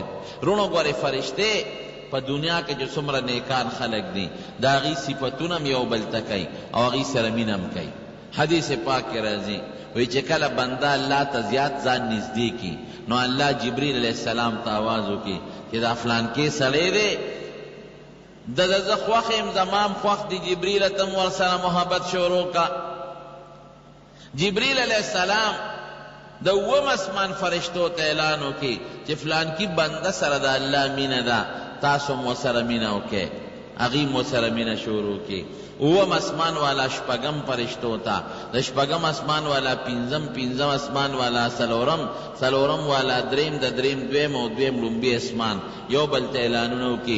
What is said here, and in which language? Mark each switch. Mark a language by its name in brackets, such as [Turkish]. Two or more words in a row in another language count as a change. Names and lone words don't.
[Pashto] رونو ګورې فرشتې په دنیا کې چې څومره نیکان خلق دي د هغې صفتونه هم یو بل ته کوي او هغې سره مینه هم کوي. حدیث پاک کې راځي وایي چې کله بنده الله ته زیات ځان نږدې کي نو الله جبریل [Arabic] علیہ السلام [Pashto] ته آواز وکړي چې دا فلانکې سړی دی، د زه خوښ یم، زمام خوښ دی، جبریل ته م ورسره محبت شروع کا. جبریل [Arabic] علیہ السلام [Pashto] د اووم اسمان فرشتو ته اعلان وکړي چې فلانکي بنده سره د الله مینه ده، تاسو م ورسره مینه وکړئ. هغې م ورسره مینه شروع کړي. اووم اسمان والا شپږم فرشتو ته، د شپږم اسمان والا پنځم، پنځم اسمان والا څلورم، څلورم والا دریم، د دریم دویم او دویم لومبي اسمان یو بل ته اعلانونه وکړي.